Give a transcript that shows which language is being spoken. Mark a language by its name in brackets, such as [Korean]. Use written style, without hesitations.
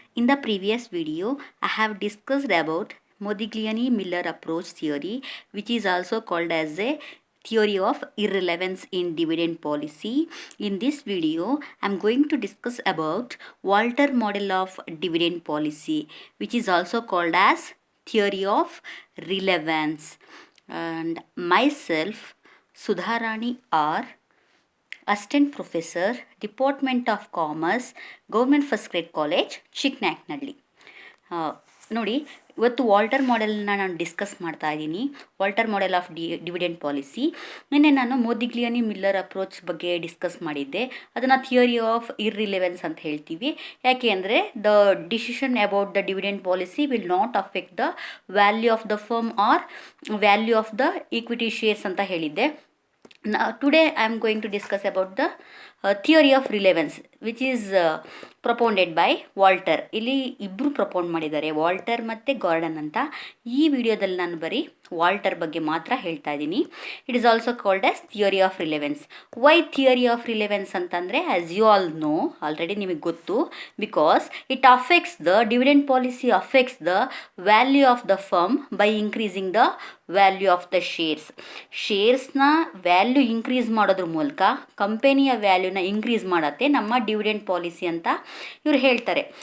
[English] In the previous video, I have discussed about Modigliani-Miller approach theory, which is also called as a theory of irrelevance in dividend policy. In this video, I am going to discuss about Walter model of dividend policy, which is also called as theory of relevance. And myself, Sudharani R, assistant professor department of commerce government first grade college Chikkanayakanahalli. [Kannada] ನೋಡಿ, ಇವತ್ತು Walter ಮಾಡೆಲ್ನ ನಾನು discuss ಮಾಡ್ತಾ ಇದ್ದೀನಿ. Walter model of dividend policy. ನಿನ್ನೆ ನಾನು ಮೋದಿಗ್ಲಿಯಾನಿ Miller approach ಬಗ್ಗೆ discuss ಮಾಡಿದ್ದೆ. ಅದನ್ನು ಥಿಯರಿ ಆಫ್ ಇರ್ರಿಲೆವೆನ್ಸ್ ಅಂತ ಹೇಳ್ತೀವಿ. ಯಾಕೆ ಅಂದರೆ [English] the decision about the dividend policy will not affect the value of the firm or value of the equity shares [Kannada] ಅಂತ ಹೇಳಿದ್ದೆ. [English] Now, today I am going to discuss about the theory of relevance, which is propounded by Walter. [Kannada] ಇಲ್ಲಿ ಇಬ್ಬರು ಪ್ರೊಪೌಂಡ್ ಮಾಡಿದ್ದಾರೆ, Walter ಮತ್ತು garden ಅಂತ. ಈ ವಿಡಿಯೋದಲ್ಲಿ ನಾನು ಬರೀ ವಾಲ್ಟರ್ ಬಗ್ಗೆ ಮಾತ್ರ ಹೇಳ್ತಾ ಇದ್ದೀನಿ. [English] It is also called as theory of relevance. Why theory of relevance ಅಂತಂದರೆ, as you all know, [Kannada] already ನಿಮಗೆ ಗೊತ್ತು, [English] because it affects the dividend policy affects the value of the firm by increasing the value of the [Kannada] ಶೇರ್ಸ್ನ value increase ಮಾಡೋದ್ರ ಮೂಲಕ ಕಂಪೆನಿಯ ವ್ಯಾಲ್ಯೂನ increase ಮಾಡತ್ತೆ ನಮ್ಮ dividend policy ಅಂತ ಇವ್ರು ಹೇಳ್ತಾರೆ.